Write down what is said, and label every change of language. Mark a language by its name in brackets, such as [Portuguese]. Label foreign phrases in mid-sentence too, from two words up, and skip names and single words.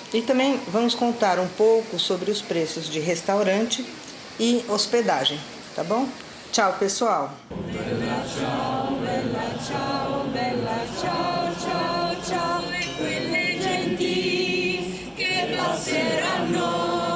[Portuguese] E também vamos contar um pouco sobre os preços de restaurante e hospedagem, tá bom? Tchau, pessoal! [Italian] Bella ciao, bella ciao, bella ciao, ciao, ciao. E quelle genti che passeranno